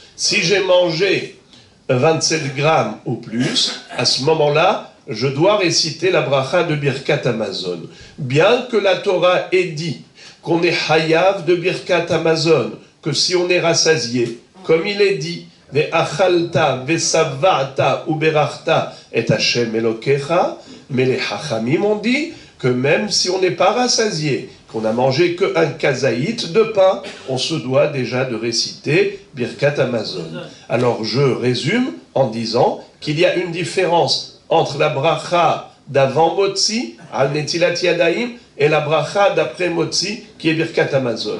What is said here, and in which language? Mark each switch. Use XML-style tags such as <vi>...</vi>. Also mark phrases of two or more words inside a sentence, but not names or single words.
<fr>Si j'ai mangé 27 grammes ou plus, à ce moment-là, je dois réciter la bracha de Birkat Hamazon. Bien que la Torah ait dit qu'on est hayav de Birkat Hamazon, que si on est rassasié, comme il est dit,</fr> <he>ואכלת, ושבעת, וברכת, את השם אלוקיך,</he> <fr>mais les hachamim ont dit que même si on n'est pas rassasié, qu'on n'a mangé qu'un kazaït de pain, on se doit déjà de réciter Birkat Hamazon. Alors je résume en disant qu'il y a une différence entre la bracha d'avant Motzi, Al Netilat Yadayim, et la bracha d'après Motzi, qui est Birkat Hamazon.</fr>